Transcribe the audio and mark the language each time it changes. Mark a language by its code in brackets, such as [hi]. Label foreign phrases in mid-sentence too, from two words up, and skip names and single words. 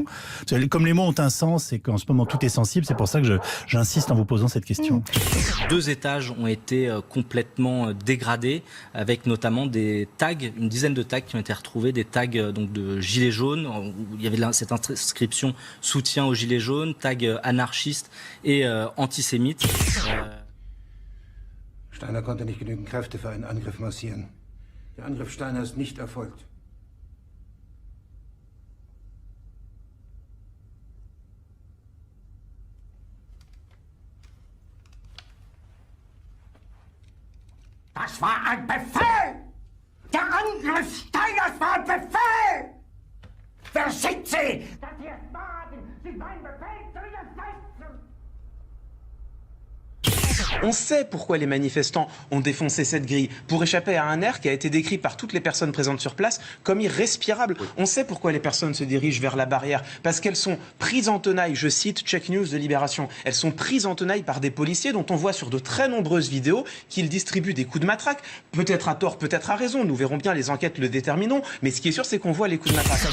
[fr] Comme les mots ont un sens et qu'en ce moment tout est sensible, c'est pour ça que j'insiste en vous posant cette question. 2 étages ont été complètement dégradés, avec notamment des tags, une dizaine de tags qui ont été retrouvés, des tags donc de gilets jaunes, où il y avait cette inscription soutien aux gilets jaunes, tag anarchiste et antisémite. [de] Steiner konnte nicht genügend Kräfte für einen Angriff massieren. Der Angriff Steiner ist nicht erfolgt. Das war ein Befehl! Der Angriff Steiners war ein Befehl! Wer sind Sie, dass Sie es wagen, sich meinen Befehl zu widersetzen? [fr] On sait pourquoi les manifestants ont défoncé cette grille, pour échapper à un air qui a été décrit par toutes les personnes présentes sur place comme irrespirable. On sait pourquoi les personnes se dirigent vers la barrière, parce qu'elles sont prises en tenaille, je cite Check News de Libération, elles sont prises en tenaille par des policiers dont on voit sur de très nombreuses vidéos qu'ils distribuent des coups de matraque, peut-être à tort, peut-être à raison, nous verrons bien, les enquêtes le détermineront, mais ce qui est sûr c'est qu'on voit les coups de matraque.